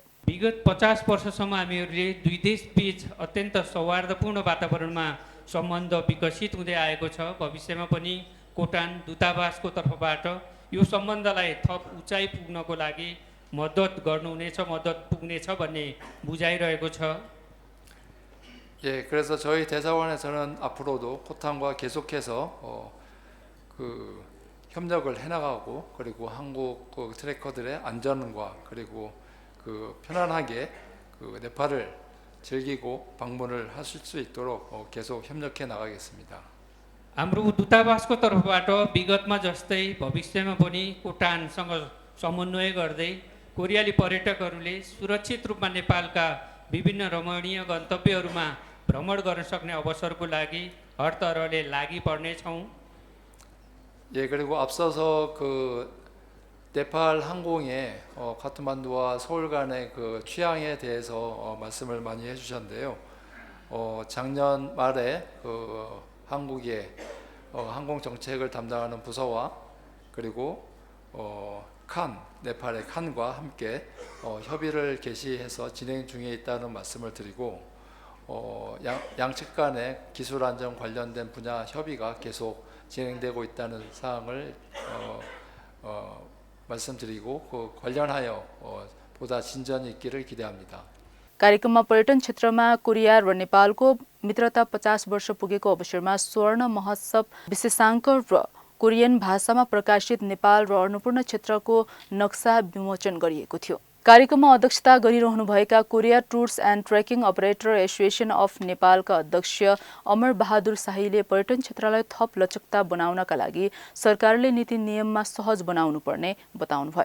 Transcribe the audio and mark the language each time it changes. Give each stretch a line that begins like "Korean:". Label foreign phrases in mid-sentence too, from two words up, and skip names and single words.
Nepali: विगत 50 वर्षसम्म हामीहरूले दुई देशबीच अत्यन्त सौहार्दपूर्ण वातावरणमा सम्बन्ध विकसित हुँदै आएको छ। भविष्यमा पनि कोटान दूतावासको तर्फबाट यो सम्बन्धलाई थप उचाइ पुग्नको लागि मद्दत पुग्नेछ भन्ने बुझाइरहेको छ।
Korean: 예, 그래서 저희 대사관에서는 앞으로도 코탄과 계속해서 협력을 해나가고 그리고 한국 트래커들의 안전과 그리고 편안하게 네팔을 즐기고 방문을 하실 수 있도록 계속 협력해 나가겠습니다.
Nepali: हाम्रो दूतावासको तर्फबाट विगतमा जस्तै भविष्यमा पनि कोटानसँग समन्वय गर्दै कोरियाली पर्यटकहरूले सुरक्षित रूपमा नेपालका विभिन्न रमणीय गन्तव्यहरूमा भ्रमण गर्न सक्ने अवसरको लागि हर तरहले लागि पर्नेछौँ।
Korean: 예, 그리고 앞서서 네팔 항공의 카트만두와 서울 간의 취향에 대해서 말씀을 많이 해주셨는데요. 작년 말에 한국의 항공 정책을 담당하는 부서와 그리고 네팔의 칸과 함께 협의를 개시해서 진행 중에 있다는 말씀을 드리고 양측 간의 기술 안전 관련된 분야 협의가 계속 진행되고 있다는 사항을 말씀드리고 관련하여 보다 진전이 있기를 기대합니다.
Nepali: कार्यक्रममा पर्यटन क्षेत्रमा कोरिया र नेपालको मित्रता 50 वर्ष पुगेको अवसरमा स्वर्ण महोत्सव विशेषाङ्क र कोरियन भाषामा प्रकाशित नेपाल र अन्नपूर्ण क्षेत्रको नक्सा विमोचन गरिएको थियो। कार्यक्रममा अध्यक्षता गरिरहनुभएका कोरिया टुर्स एन्ड ट्रेकिङ अपरेटर एसोसिएसन अफ नेपालका अध्यक्ष अमर बहादुर शाहीले पर्यटन क्षेत्रलाई थप लचकता बनाउनका लागि सरकारले नीति नियममा सहज बनाउनु पर्ने बताउनुभयो।